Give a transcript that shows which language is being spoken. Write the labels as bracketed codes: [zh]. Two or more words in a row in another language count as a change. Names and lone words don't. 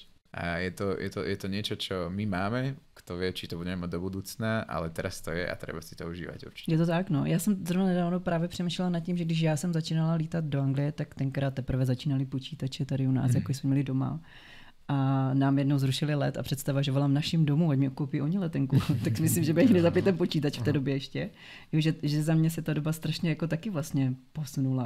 [sk] A je to niečo, čo my máme, kto vie, či to budeme mať do budúcna, ale teraz to je a treba si to užívať určite. Je to tak, no. [cs] Já jsem zrovna nedávno právě přemýšlela nad tím, že když já jsem začínala lítat do Anglie, tak tenkrát teprve začínali počítače tady u nás, jako jsme měli doma. A nám jednou zrušili let a představa, že volám našim domů, ať mi koupí oni letenku. Tak myslím, že bych nezapít ten počítač v té době ještě. Že za mě se ta doba strašně jako taky vlastně posunula.